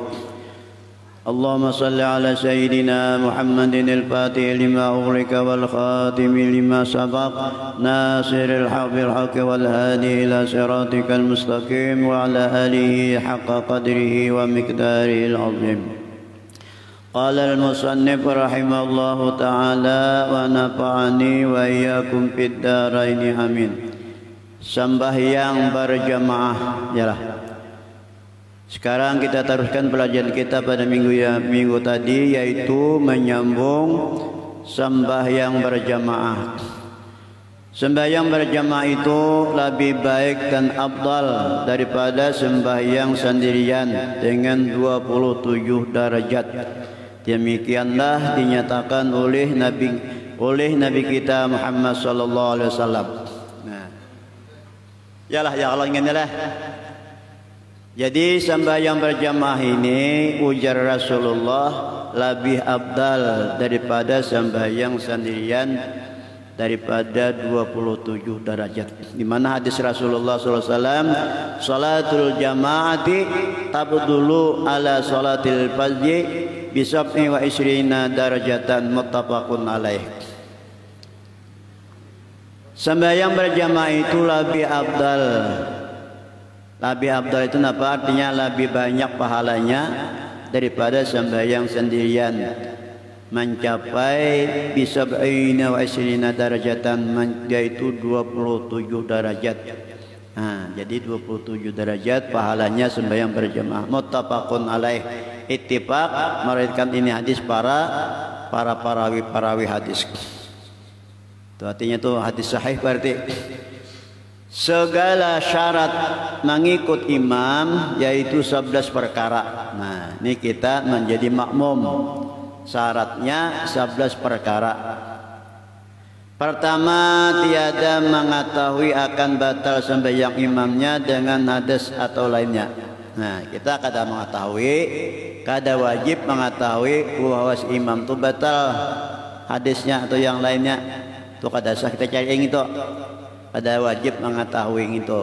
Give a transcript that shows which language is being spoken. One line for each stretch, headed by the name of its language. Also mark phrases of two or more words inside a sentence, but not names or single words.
Arabic: اللهم صل على سيدنا محمد الفاتح لما أغلق والخاتم لما سبق ناصر الحق بالحق والهادي إلى صراطك المستقيم وعلى آله حق قدره ومقداره العظيم. قال المصنف رحمه الله تعالى ونفعني وإياكم في الدارين آمين.
Indonesian: Sembahyang berjamaah. Yalah. Sekarang kita teruskan pelajaran kita pada minggu tadi, yaitu menyambung sembahyang berjamaah. Sembahyang berjamaah itu lebih baik dan afdal daripada sembahyang sendirian dengan 27 derajat. Demikianlah dinyatakan oleh Nabi kita Muhammad
Arabic: صلى الله عليه وسلم.
Indonesian: Nah. Yalah
Arabic: يا الله
Indonesian: ingatlah. Jadi sembahyang berjamaah ini ujar Rasulullah lebih afdal daripada sembahyang sendirian daripada 27 derajat. Di mana hadis Rasulullah
Arabic: صلى الله عليه وسلم, صلاة الجماعة تفضل على صلاة الفذ بسبع وعشرين درجة متفق عليه.
Indonesian: Sembahyang berjamaah itu lebih afdal. Lebih afdal itu apa? Artinya lebih banyak pahalanya daripada sembahyang sendirian. Mencapai
Arabic: بسبع وعشرين درجة,
Indonesian: yaitu 27 derajat. Nah, jadi 27 derajat pahalanya sembahyang berjamaah.
Arabic: متفق عليه.
Indonesian: Ittifaq meriwayatkan ini hadis para perawi hadis. Itu artinya itu hadis sahih berarti. Segala syarat mengikut imam yaitu 11 perkara. Nah, ini kita menjadi makmum. Syaratnya 11 perkara. Pertama, tiada mengetahui akan batal sembahyang imamnya dengan hadas atau lainnya.
Banjar: Nah, kita kada mengetahui, kada wajib mengetahui bahwa si imam itu batal hadisnya atau yang lainnya. Itu kada sah kita cari yang itu. Kada wajib mengetahui itu.